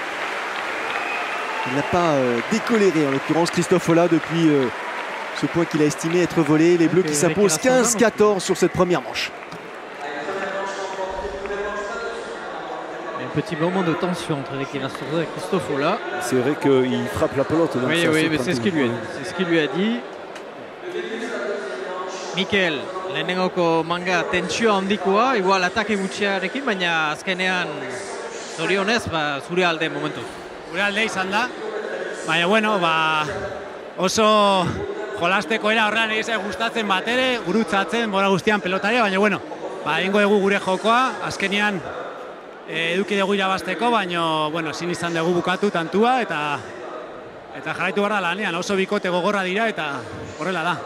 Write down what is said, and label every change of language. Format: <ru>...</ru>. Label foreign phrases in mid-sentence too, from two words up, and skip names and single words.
<fr>Il n'a pas décoléré en l'occurrence Christophe Ola depuis ce point qu'il a estimé être volé. Les bleus qui s'imposent 15-14 sur cette première manche. petit moment de tension entre Ricky Rastorza et Christophe Ola. C'est vrai qu'il frappe la pelote. Donc oui, oui, mais c'est ce qu'il lui a dit. C'est ce qu'il lui a dit.</fr> <eu>Mikel, lehenengoko manga tentsio handikoa, igual atake gutxiarekin, baina azkenean zorionez, zure alde momentuz. Gure alde izan da, baina bueno, oso jolasteko era horrean egizai gustatzen bat ere, gurutzatzen, bora guztian pelotaria, baina bueno, egingo dugu gure jokoa, azkenean eduki dugu irabazteko, baina bueno, ezin izan dugu bukatu tantua, eta jarraitu behar da lanean, oso bikote gogorra dira, eta horrela da.</eu>